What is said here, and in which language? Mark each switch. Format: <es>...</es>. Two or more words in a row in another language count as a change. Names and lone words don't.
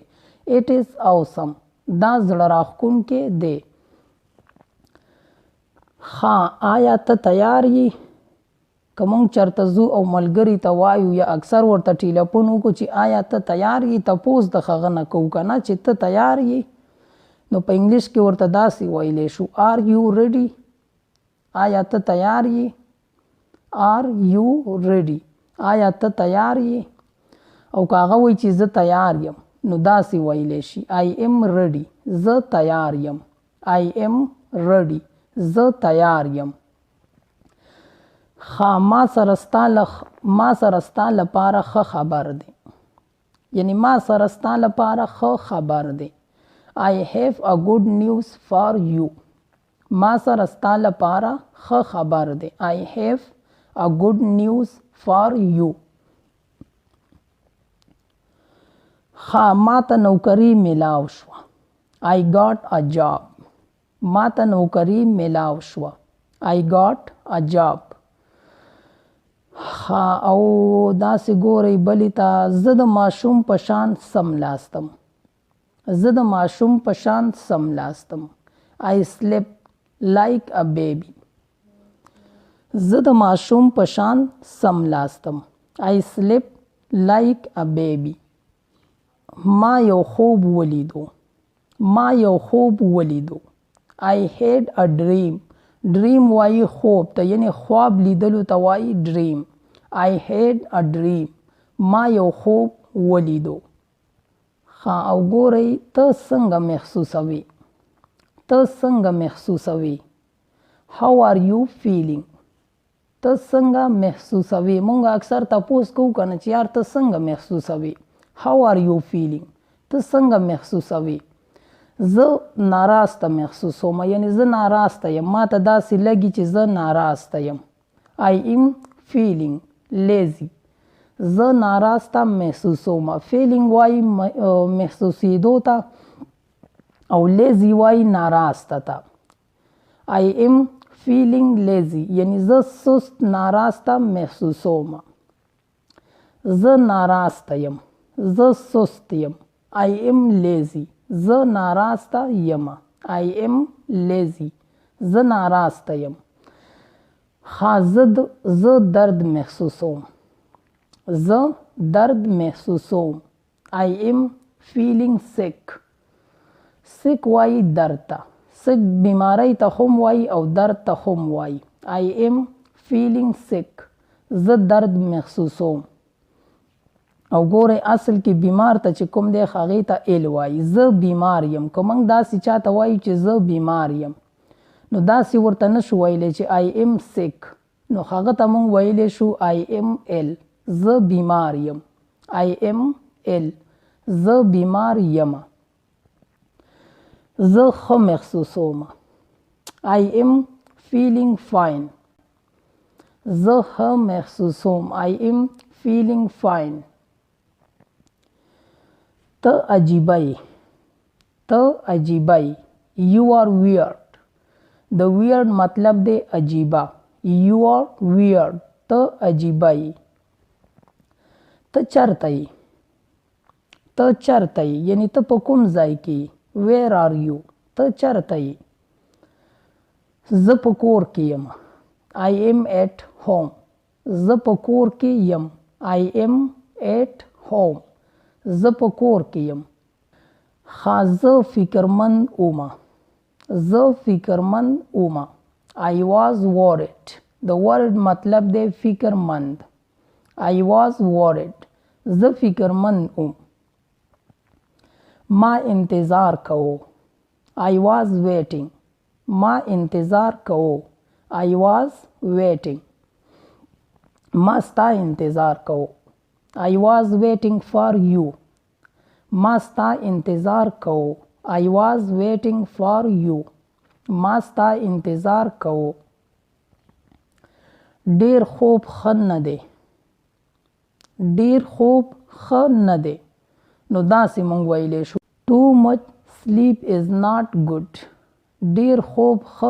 <en>It is awesome.</en> <ps>دا زړه راښکونکی دی. آیا ته تیار یې. که مونږ چېرته ځو او ملګري ته وایو یا اکثر ورته ټیلیفون وکړو چې آیا ته تیار یې تپوس د هغه نه کوو که نه چې ته تیار یې. نو په انګلیش کې ورته داسې ویلی شو</ps> <en>Are you ready.</en> <ps>آیا ته تیار یې.</ps> <en>Are you ready.</en> <ps>آیا ته تیار یې. او که هغه وایي چې زه تیار یم نو داسې ویلی شي</ps> <en>I am ready.</en> <ps>زه تیار یم.</ps> <en>I am ready.</en> <ps>زه تیار یم. ما سره ستا لپاره ښه خبر دی یعنی ما سره ستا لپاره ښه خبر دی</ps> <en>I have a good news for you</en> <ps>ما سره ستا لپاره ښه خبر دی</ps> <en>I have a good news for you</en> <ps>ما ته نوکری ملاو شوه</ps> <en>I got a job</en> <ps>ما ته نوکری ملاو شوه</ps> <en>I got a job</en> <ps>او داسې ګورئ بلې ته زه د ماشوم په شان سملاستم زه د ماشوم په شان سملاستم</ps> <en>I slept like a baby</en> <ps>زه د ماشوم په شان سملاستم</ps> <en>I slept like a baby</en> <ps>ما یو خوب ولیدو</ps> <en>I had a dream dream</en> <ps>وایي خوب ته یعنی خواب لیدلو ته وایي</ps> <en>dream I had a dream</en> <ps>ما یو خوب ولیدو او ګورئ ته څنګه محسوسوي</ps> <en>how are you feeling</en> <ps>ته څنګه محسوسوي مونږ اکثر تپوس کوو کنه چې یار ته څنګه محسوسوي</ps> <en>how are you</en> <ps>feeling ته څنګه محسوسوي زه ناراسته محسوسوم یعنی زه ناراسته یم ما ته داسې لګي چې زه ناراسته یم</ps> <en>I am feeling lazy</en> <ps>زه ناراسته محسوسوم feeling وایي محسوسیدو ته او lazy وایي ناراسته ته</ps> <en>I am feeling lazy</en> <ps>یعنی زه سست ناراسته محسوسوم زه ناراسته یم زه سست یم</ps> <en>I am lazy</en> <ps>زه ناراسته یم</ps> <en>I am lazy</en> <ps>زه ناراسته یم زه درد محسوسوم</ps> <en>I am feeling sick</en> <ps>وایي درد ته sick بیماری ته هم وایي او درد ته هم وایي</ps> <en>I am feeling sick</en> <ps>زه درد محسوسوم او ګورئ اصل کې بیمار ته چې کوم دی هغې ته ایل وایي زه بیمار یم که موږ داسې چاته وایو چې زه بیمار یم نو داسې ورته نشو ویلی چې</ps> <en>I am sick</en> <ps>نو هغه ته موږ ویلی شو</ps> <en>I am ill</en> <ps>زه بیمار یم</ps> <en>I am ill</en> <ps>زه بیمار یم زه ښه محسوسوم</ps> <en>I am feeling fine</en> <ps>زه ښه محسوسوم</ps> <en>I am feeling fine</en> <ps>ته عجیبه</ps> <en>you are weird</en> <ps>د weird مطلب دی عجیبه</ps> <en>you are weird</en> <ps>ته عجیبه ته چرته یعنی ته په کوم ځای کې</ps> <en>where are you</en> <ps>ته چرته زه په کور کې یم</ps> <en>I am at home</en> <ps>زه په کور کې یم</ps> <en>I am at home</en> <ps>زه په کور کې یم زه فکرمند اومه</ps> <en>I was worried</en> <ps>د worried مطلب دی فکرمند</ps> <en>I was worried</en> <ps>زه فکرمند اوم ما انتظار کوو</ps> <en>I was waiting</en> <ps>ما انتظار کوو</ps> <en>I was waiting</en> <ps>ما ستا انتظار کوو</ps> <en>I was waiting for you</en> <ps>ما ستا انتظار کوو</ps> <en>I was waiting for you</en> <ps>ما ستا انتظار کوو ډیر خوب ښه نه دی نو داسې مونږ ویلی شو</ps> <en>too much sleep is not good</en> <ps>ډیر خوب ښه</ps>